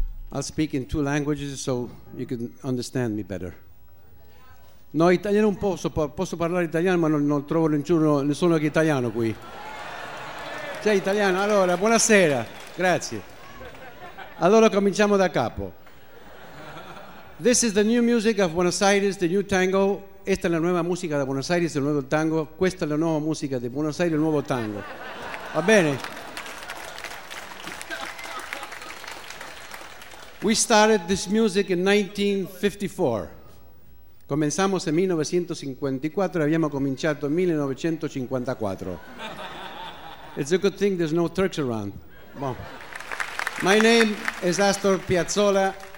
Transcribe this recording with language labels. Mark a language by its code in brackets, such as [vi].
[en] I'll speak in two languages so you can understand me better. [it] No, italiano un po', posso parlare italiano, ma non trovo nessuno che è italiano qui. Sei italiano? Allora, buonasera. Grazie. Allora cominciamo da capo. [en] This is the new music of Buenos Aires, the new tango. [es] Esta es la nueva música de Buenos Aires, el nuevo tango. [it] Questa è la nuova musica di Buenos Aires, il nuovo tango. Va bene? [en] We started this music in 1954. [es] Comenzamos en 1954, [it] abbiamo cominciato en 1954. [en] It's a good thing there's no Turks around. Bon. My name is Astor Piazzolla.